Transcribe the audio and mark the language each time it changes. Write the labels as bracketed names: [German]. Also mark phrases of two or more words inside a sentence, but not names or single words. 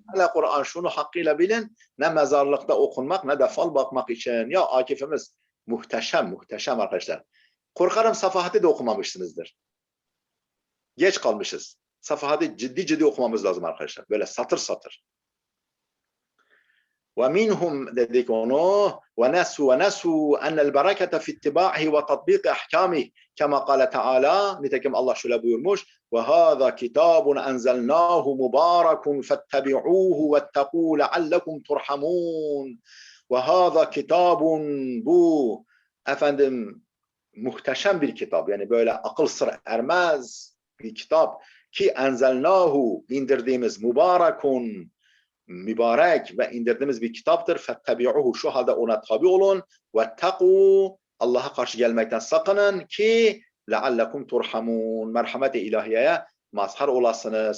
[Turkish] Hele Kur'an şunu hakkıyla bilin. Ne mezarlıkta okunmak ne de fal bakmak için. Ya Akif'imiz muhteşem arkadaşlar. Korkarım Safahat'i de okumamışsınızdır. Geç kalmışız. Safahat'i ciddi okumamız lazım arkadaşlar. Böyle satır satır. [Arabic] ومنهم [Turkish] dedik onu [Arabic] ونسوا أن البركة في اتباعه وتطبيق أحكامه كما قال تعالى. Nitekim Allah şöyle buyurmuş: وهذا كتاب أنزلناه مبارك فاتبعوه واتقوا لعلكم ترحمون. وهذا كتاب, [Turkish] bu efendim muhteşem bir kitap, yani böyle akıl sır ermez bir kitap ki enzelnahu, indirdiğimiz, mübarekun, mübarek ve indirdiğimiz bir kitaptır. Fettebi'uhu, şu halde ona tabi olun. Vettekû, Allah'a karşı gelmekten sakının ki [Arabic] لعلكم ترحمون, [Turkish] merhamet-i ilahiyeye mazhar olasınız.